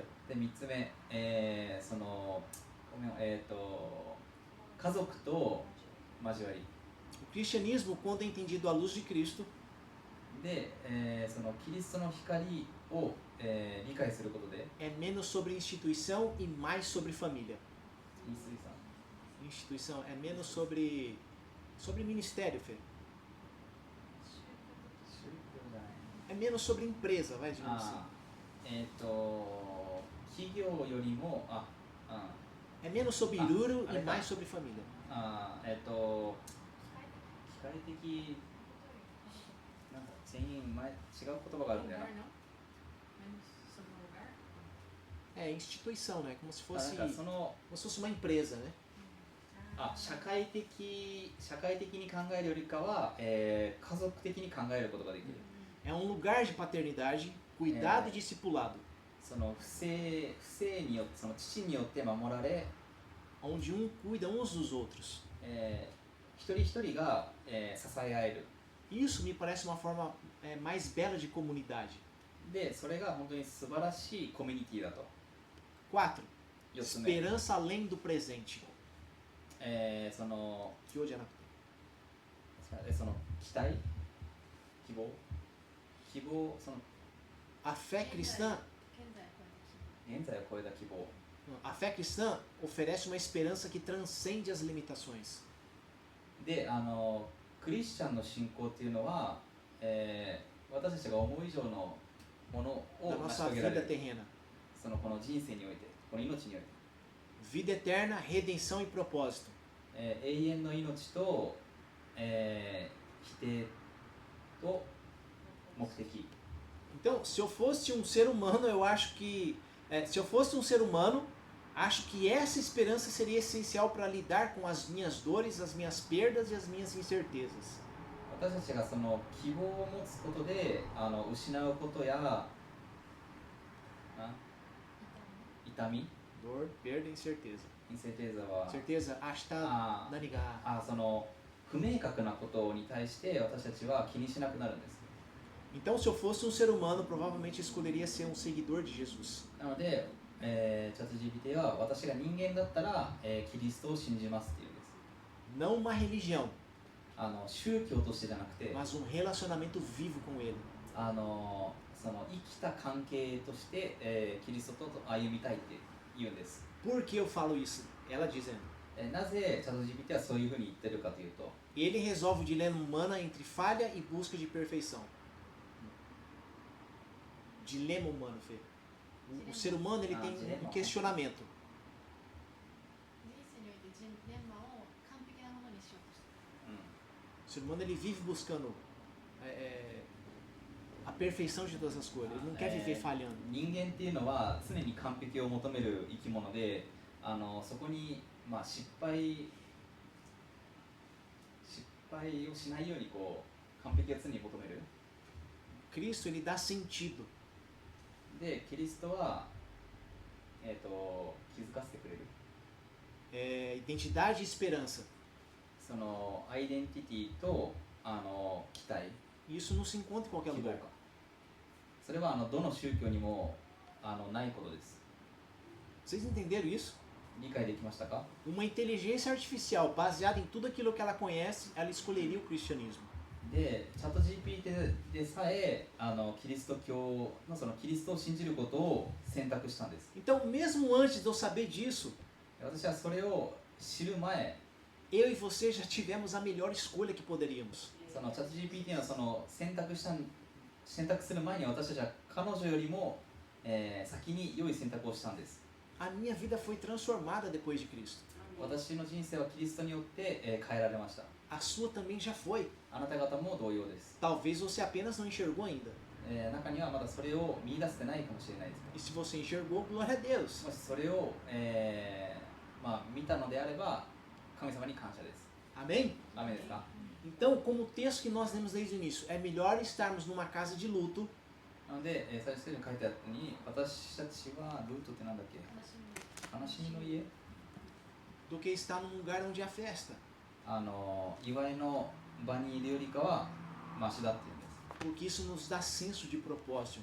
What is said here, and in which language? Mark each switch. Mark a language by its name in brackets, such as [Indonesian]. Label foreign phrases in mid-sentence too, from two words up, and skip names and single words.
[Japanese] で、3つ目、その家族と交わり [Portuguese] O cristianismo, quando é entendido à luz de Cristo, [Japanese] で、そのキリストの光を、理解することで、 [Portuguese] é menos sobre instituição e mais sobre família. [Japanese] イースイさん [Portuguese] Instituição é menos sobre ministério, Fê. É menos sobre empresa, vai, digamos assim. [Japanese] 企業よりも [Portuguese] É menos sobre Iruru e legal. mais sobre família. [Japanese] 機械的なんか全員違う言葉があるんだよな。 [Portuguese] É instituição, né? Como se [Japanese] なん [Portuguese] fosse, [Japanese] かその [Portuguese] como se fosse uma empresa, né? [Japanese] 社会的に考えるよりかは、家族的に考えることができる、 [Portuguese] É um lugar de paternidade, cuidado e discipulado, [Japanese] その不正によってその父によって守られ、 [Portuguese] onde um cuida uns dos outros. [Japanese] 一人一人が、支え合える [Portuguese] Isso me parece uma forma mais bela de comunidade. [Japanese] で、それが本当に素晴らしいコミュニティだと。 [Portuguese] 4. [Japanese] 4つ目、 [Portuguese] Esperança além do presente. [Japanese] その [Portuguese] Que hoje é na... [Japanese] その期待、希望、その [Portuguese] A fé cristã, [Japanese] 現在はこれで現在を超えた希望 [Portuguese] a fé cristã oferece uma esperança que transcende as limitações. [Japanese] で、クリスチャンの信仰っていうのは、私たちが思う以上のものを [Portuguese] Da [Japanese] 成し [Portuguese] nossa [Japanese] 遂げられ [Portuguese] vida [Japanese] る、 [Portuguese] terrena. [Japanese] そのこの人生において、この命において、 [Portuguese] Vida eterna, redenção e propósito. 永遠の命と、否定と目的。 Então, se eu fosse um ser humano, eu acho que... se eu fosse um ser humano, acho que essa esperança seria essencial para lidar com as minhas dores, as minhas perdas e as minhas incertezas. [Japanese] 私たちがその希望を持つことで失うことや痛み [Portuguese] Dor, perda e incerteza. [Japanese] インセテーザは [Portuguese] Certeza? Ashta あ [Japanese] naniga. その不明確なことに対して私たちは気にしなくなるんです。 [Portuguese] Então, se eu fosse um ser humano, provavelmente escolheria ser um seguidor de Jesus. [Japanese] なので、チャット GPT は私が人間だったら、キリストを信じますっていうんです。 [Portuguese] Não uma religião, [Japanese] 宗教としてじゃなくて [Portuguese] mas um relacionamento vivo com Ele. [Japanese] その生きた関係として、キリストと歩みたいって言うんです。 [Portuguese] Por que eu falo isso? Ela dizendo. [Japanese] なぜチャット GPT はそういうふうに言ってるかというと、 [Portuguese] Ele resolve o dilema humano entre falha e busca de perfeição. Dilema humano, Fê. O ser humano ele tem um questionamento. [Japanese] 人生においてジレンマを完璧なものにしようとしている。 [Portuguese] O ser humano ele vive buscando a perfeição de todas as coisas. Ele não quer viver falhando. [Japanese] 人間っていうのは常に完璧を求める生き物で、そこに、失敗をしないようにこう完璧を常に求める。 [Portuguese] Cristo ele dá sentido. [Japanese] で、キリストは、気づかせてくれる。 [Portuguese] Identidade e esperança. [Japanese] そのアイデンティティと期待、 [Portuguese] E isso não se encontra em qualquer [Japanese] 希望 [Portuguese] lugar. [Japanese] か。それはどの宗教にもないことです。 [Portuguese] Vocês entenderam isso? [Japanese] 理解できましたか？ [Portuguese] Uma inteligência artificial baseada em tudo aquilo que ela conhece, ela escolheria o cristianismo. [Japanese] で、チャット GPT でさえキリスト教のそのキリストを信じることを選択したんです。 [Portuguese] Então, mesmo antes de eu saber disso, [Japanese] 私はそれを知る前、 [Portuguese] eu e você já tivemos a melhor escolha que poderíamos. [Japanese] そのチャット GPT のその選択する前に私たちは彼女よりも、先に良い選択をしたんです。 [Portuguese] A minha vida foi transformada depois de Cristo. [Japanese] 私の人生はキリストによって、変えられました。 [Portuguese] A sua também já foi. [Japanese] あなた方も同様です。 [Portuguese] Talvez você apenas não enxergou ainda. [Japanese] 中にはまだそれを見出せてないかもしれないですけ [Portuguese] E se você enxergou, glória a Deus. [Japanese] ど、もしそれを、見たのであれば神様に感謝です。 [Portuguese] Amém? [Japanese] ダメですか？ [Portuguese] Então, como o texto que nós lemos desde o início, é melhor estarmos numa casa de luto [Japanese] なので、最初に書いてあったように、私たちはルートってなんだっけ？悲しみの家？ [Portuguese] do que estar num lugar onde há festa. [Japanese] 祝いの場にいるよりかはマシだっていうんです。 [Portuguese] Porque isso nos dá senso de propósito.